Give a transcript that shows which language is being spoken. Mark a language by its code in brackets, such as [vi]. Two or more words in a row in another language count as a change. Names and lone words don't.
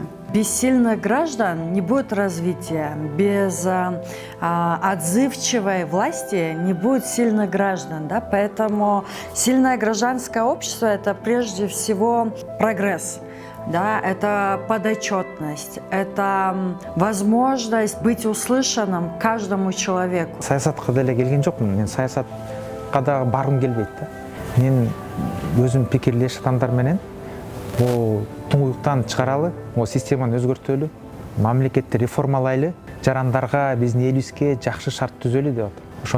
[ru] Без сильных граждан не будет развития, без отзывчивой власти не будет сильных граждан. Да? Поэтому сильное гражданское общество – это прежде всего прогресс. Да, это подотчетность, это возможность быть услышанным каждому человеку. [ky] Саясатка деле келген жокмун, мен саясатка да баргым келбейт да. Мен өзүм пикирлеш адамдар менен бул туңгуюктан чыгаралы, системаны өзгөртөлү, мамлекетти реформалайлы, жарандарга, биздин элибизге жакшы шарт түзөлү деп атам.